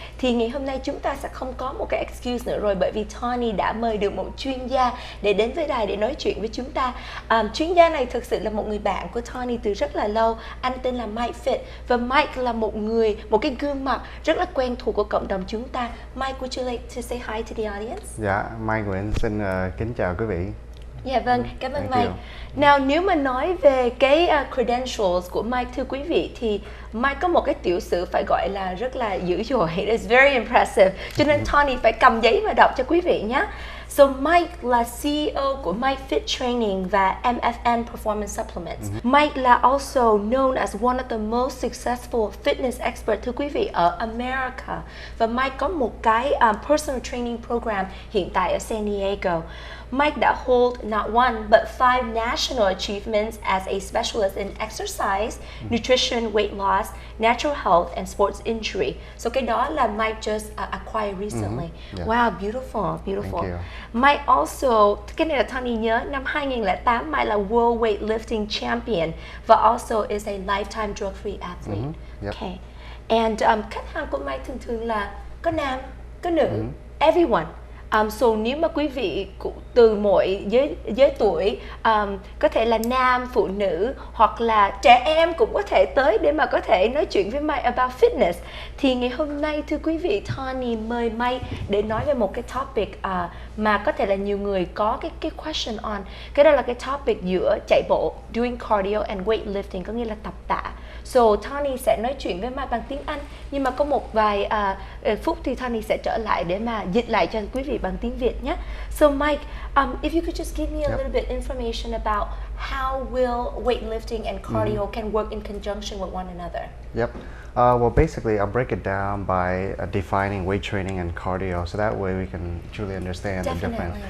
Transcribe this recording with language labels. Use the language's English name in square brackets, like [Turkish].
[Vietnamese] Thì ngày hôm nay chúng ta sẽ không có một cái excuse nữa rồi, bởi vì Tawnee đã mời được một chuyên gia để đến với đài để nói chuyện với chúng ta. Chuyên gia này thực sự là một người bạn của Tawnee từ rất là lâu. Anh tên là Mike và Mike là một cái gương mặt rất là quen thuộc của cộng đồng chúng ta. [English] Mike, would you like to say hi to the audience? [Vietnamese] Dạ, Mai Nguyen xin kính chào quý vị. Dạ vâng, cảm ơn Mike. Nào, nếu mà nói về cái credentials của Mike, thưa quý vị, thì Mike có một cái tiểu sử phải gọi là rất là dữ dội. [English] It's very impressive. [Vietnamese] Cho nên Tawnee phải cầm giấy và đọc cho quý vị nhé. So Mike là CEO của Mike Fit Training và MFN Performance Supplements. [English] Mike là also known as one of the most successful fitness expert, [Vietnamese] thưa quý vị, ở [English] America. [Vietnamese] Và Mike có một cái [English] personal training program [Vietnamese] hiện tại ở San Diego. [English] Mike đã hold not one but 5 national achievements as a specialist in exercise, nutrition, weight loss, natural health and sports injury. So [Vietnamese] cái đó là [English] Mike just acquired recently. Yeah. Wow, beautiful, beautiful. Thank you. Mike also, [Vietnamese] cái này là Tawnee nhớ, năm 2008 [English] Mike là World Weightlifting Champion và also is a lifetime drug-free athlete. Yep. Okay. [Vietnamese] And khách hàng của Mike thường thường là có nam, có nữ, everyone. So nếu mà quý vị từ mọi giới tuổi, có thể là nam, phụ nữ hoặc là trẻ em cũng có thể tới để mà có thể nói chuyện với Mike [English] about fitness. [Vietnamese] Thì ngày hôm nay, thưa quý vị, Tawnee mời Mike để nói về một cái topic mà có thể là nhiều người có cái [English] question on. [Vietnamese] Cái đó là cái topic giữa chạy bộ, [English] doing cardio and weightlifting, [Vietnamese] có nghĩa là tập tạ. So Tawnee sẽ nói chuyện với Mike bằng tiếng Anh, nhưng mà có một vài phút thì Tawnee sẽ trở lại để mà dịch lại cho quý vị bằng tiếng Việt nhé. [English] So Mike, if you could just give me a little bit information about how will weightlifting and cardio can work in conjunction with one another. Yep. Well, basically, I'll break it down by defining weight training and cardio, so that way we can truly understand the difference.